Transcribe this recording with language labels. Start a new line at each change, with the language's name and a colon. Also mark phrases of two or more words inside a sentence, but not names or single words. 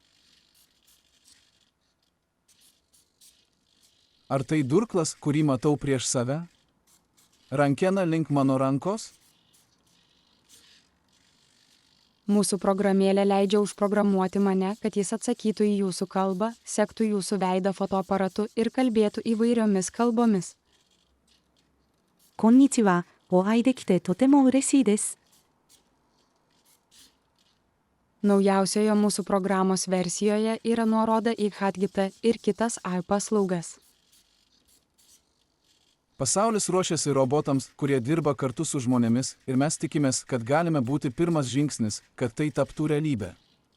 Lithuanian: Ar tai durklas, kurį matau prieš save? Rankena link mano rankos? Mūsų programėlė leidžia užprogramuoti mane, kad jis atsakytų į jūsų kalbą, sektų jūsų veidą fotoaparatu ir kalbėtų įvairiomis kalbomis.
Japanese: こんにちは、お会いできてとても嬉しいです。
Lithuanian: Naujausioje mūsų programos versijoje yra nuoroda į Hotgitą ir kitas AI paslaugas. Pasaulis ruošiasi robotams, kurie dirba kartu su žmonėmis, ir mes tikimės, kad galime būti pirmas žingsnis, kad tai taptų realybė.